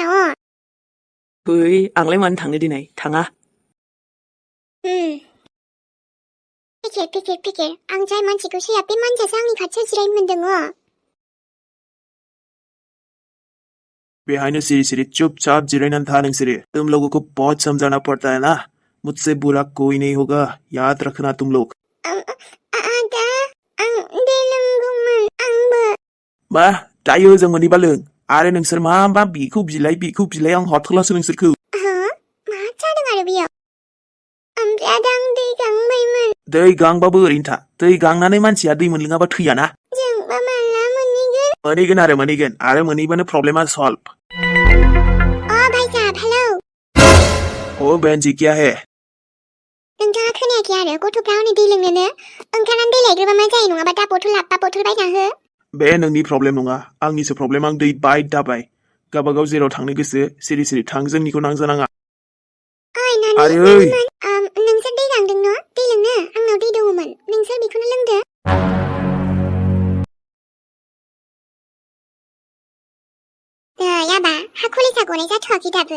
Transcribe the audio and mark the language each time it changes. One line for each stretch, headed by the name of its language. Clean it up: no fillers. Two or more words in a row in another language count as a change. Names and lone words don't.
Bodo: फै आंलाय मानो थांनो दिनै थाङा फिकेर आं जाय मानसिखौ सैया बे मानसियासो आंनि खाथियाव जिरायनो मोनदों बेहायनो सिरि सिरि चुपचाप जिरायनानै था नोंसोरो
Hindi: तुम लोगों को बहुत समझाना पड़ता है ना मुझसे बुरा कोई नहीं होगा याद रखना तुम लोग
Bodo: आदा आं दै लोंगौमोन आंबो मा दायो जों मोनैबा लों आरो नोंसोर मा बिखौ बिलाय आं हरथ'लासो नोंसोरखौ मा जादों आरो बेयाव ओमफ्राय आदा आं दै गांबायमोन दै गांबाबो ओरैनो था दै गांनानै मानसिया दै मोनलोङाबा थैयाना जोंबा माला मोनहैगोन आरो मोनहैबानो प्रब्लेमा सल्व
Hindi: भाई साहब हेलौ ओ बहन जी क्या है
Bodo: नोंथाङा खोनायाखै आरो गथ'फ्रा हनै दै लोंनोनो ओंखारनानै दै लायग्रोबा मा जायो नङाबा दा बथल लाबबा बथल बायना हो बे नोंनि प्रब्लेम नङा आंनिसो प्रब्लेम आं दै बाय दाबाय गावबागाव जेराव थांनो गोसो सिरि सिरि थां जोंनिखौ नांजानाङा आरो नोंसोर दै गांदों न' दै लोंनो आंनाव दै दङमोन नोंसोर बेखौनो लोंदो याबा हा कलेजा गनाय जाथ'वाखै दाबो